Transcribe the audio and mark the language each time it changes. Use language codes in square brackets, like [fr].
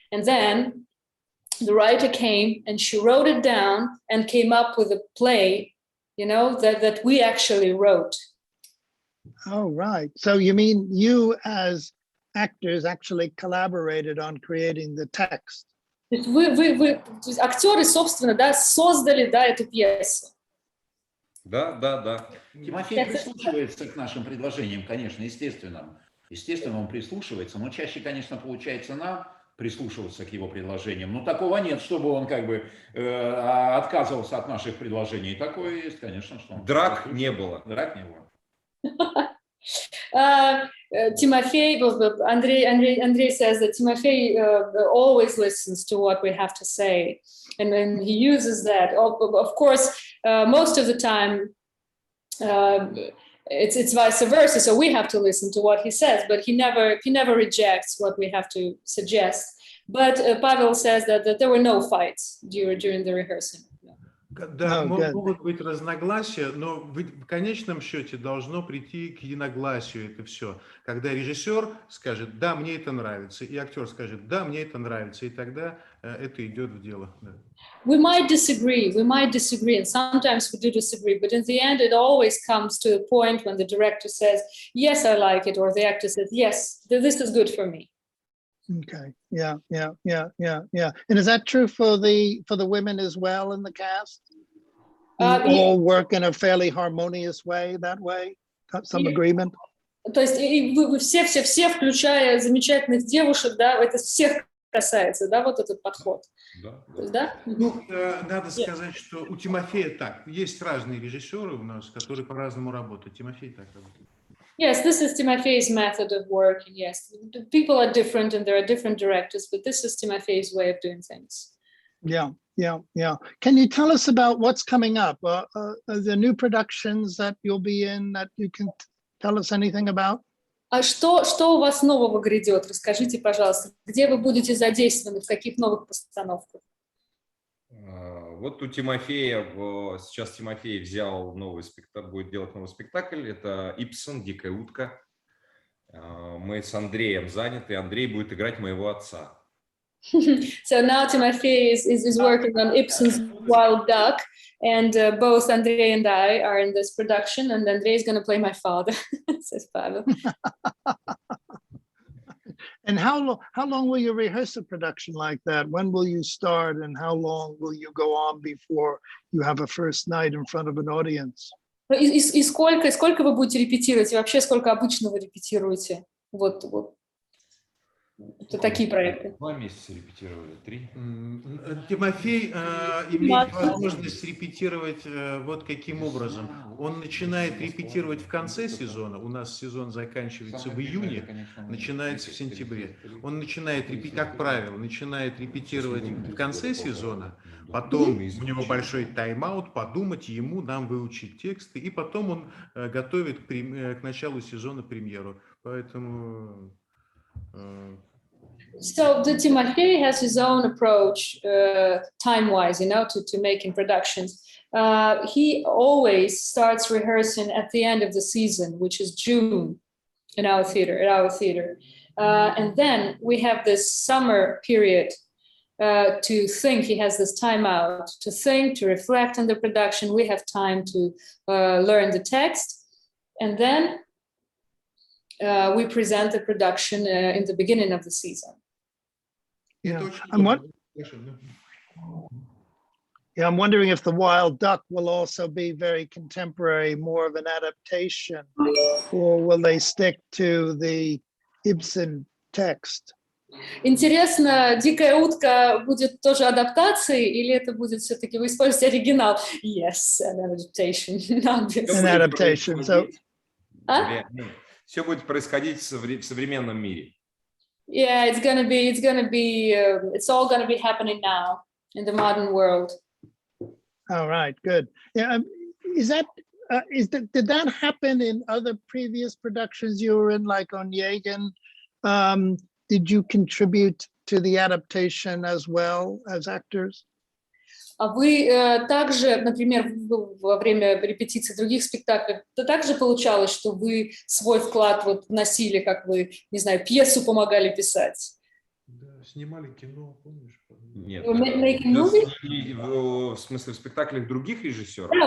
[en] And then the writer came and she wrote it down and came up with a play, that we actually wrote. Oh, right. So you mean you as actors actually collaborated on creating the text? [ru] Вы актеры, собственно, да, создали, да, эту пьесу. Да. Тимофей прислушивается к нашим предложениям, конечно, естественно. Естественно, он прислушивается, но чаще, конечно, получается нам прислушиваться к его предложениям. Но такого нет, чтобы он как бы отказывался от наших предложений. Такое есть, конечно, что... Драк не было. Драк не было. [en] Timofey, Andrey says that Timofey always listens to what we have to say, and then he uses that. Of course, most of the time, it's vice versa. So we have to listen to what he says, but he never rejects what we have to suggest. But Pavel says that there were no fights during the rehearsing. [ru] Да, могут быть разногласия, но в конечном счете должно прийти к единогласию это все. Когда режиссер скажет, да, мне это нравится, и актер скажет, да, мне это нравится, и тогда это идет в дело. [en] We might disagree, and sometimes we do disagree, but in the end, it always comes to a point when the director says, yes, I like it, or the actor says, yes, this is good for me. Okay. Yeah. And is that true for the women as well in the cast? All work in a fairly harmonious way that way? Some agreement? [ru] То есть вы все, включая замечательных девушек, да, это всех касается, да, вот этот подход. Да? Ну, надо сказать, что у Тимофея так. Есть разные режиссеры у нас, которые по-разному работают. Тимофей так работает. [en] Yes, this is Timofey's method of working. Yes, the people are different and there are different directors, but this is Timofey's way of doing things. Yeah. Can you tell us about what's coming up? The new productions that you'll be in that you can tell us anything about? [ru] А что у вас нового грядет? Расскажите, пожалуйста, где вы будете задействованы, в каких новых постановках? Вот у Тимофея, сейчас Тимофей взял новый спектакль, будет делать новый спектакль, это Ипсон, «Дикая утка». Мы с Андреем заняты, Андрей будет играть моего отца. [en] So now Timofey is working on Ibsen's Wild Duck, and both Andrey and I are in this production, and Andrey is going to play my father, says Pavel. And how long will you rehearse a production like that? When will you start, and how long will you go on before you have a first night in front of an audience? [ru] И сколько вы будете репетировать, и вообще сколько обычно вы репетируете? Вот. Это такие проекты. 2 месяца репетировали, 3. Тимофей имеет возможность репетировать вот каким образом. Он начинает репетировать в конце сезона. У нас сезон заканчивается в июне, начинается в сентябре. Он начинает, как правило, начинает репетировать в конце сезона, потом у него большой тайм-аут, подумать ему, нам выучить тексты, и потом он готовит к началу сезона премьеру. Поэтому... [en] So the Timofey has his own approach, time-wise, to making productions. He always starts rehearsing at the end of the season, which is June at our theater. And then we have this summer period to think. He has this time out to think, to reflect on the production. We have time to learn the text. And then we present the production in the beginning of the season. I'm wondering if the Wild Duck will also be very contemporary, more of an adaptation, or will they stick to the Ibsen text? [ru] Интересно, «Дикая утка» будет тоже адаптацией, или это будет все-таки вы используете оригинал? [en] Yes, an adaptation. An adaptation. So, [ru] все будет происходить в современном мире. [en] Yeah, it's all gonna be happening now in the modern world. All right, good. Yeah, did that happen in other previous productions you were in, like on Onegin? Did you contribute to the adaptation as well as actors? [ru] А вы также, например, во время репетиции других спектаклей, то также получалось, что вы свой вклад вот вносили, как вы, не знаю, пьесу помогали писать? Да, снимали кино, помнишь? Нет. В смысле, в спектаклях других режиссеров?